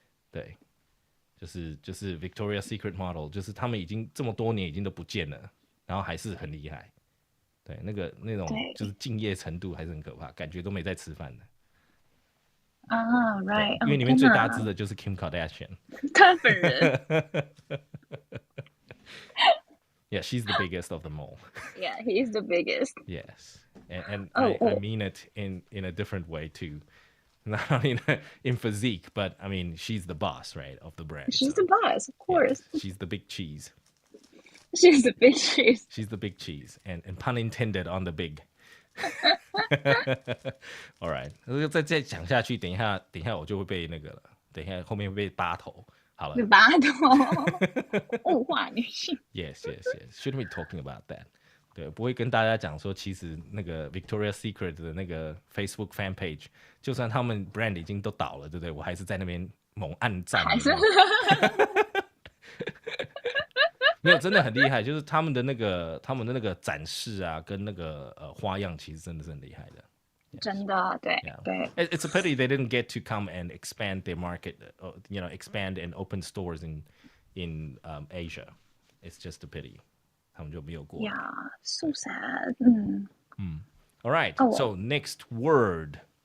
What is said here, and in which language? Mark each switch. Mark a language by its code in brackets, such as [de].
[zh] 对，就是 Victoria's Secret model， 就是他们已经这么多年已经都不见了，然后还是很厉害。对，那种就是敬业程度还是很可怕，感觉都没在吃饭的。 [en] right， [zh] 因为里面最大只的就是 Kim Kardashian，他本人。 [en] Yeah, she's the biggest of them all. Yeah, he's the biggest. Yes, and Oh, I mean it in a different way too. Not only in physique, but I mean she's the boss, right, of the brand. she's so, the boss, of course. yes, she's the big cheese. She's the big cheese. She's the big cheese, and pun intended on the big. All right， [zh] 再讲下去，等一下我就会被那个了，等一下后面会被扒头。好了，拔头，物化女性。 [en] Yes. Shouldn't be talking about that. [zh] 对，不会跟大家讲说，其实那个 Victoria's Secret 的那个 Facebook fan page，就算他们 brand 已经都倒了，对不对？我还是在那边猛按赞。还是没有，真的很厉害，就是他们的那个展示啊，跟那个花样，其实真的是很厉害的。真的，对 [en] Yeah. [zh] 对。 [en] It's a pity they didn't get to come and expand their market, expand and open stores in Asia. It's just a pity. [zh] 他们就没有过。 [en] Yeah, so sad. All right. Oh, well. So next word.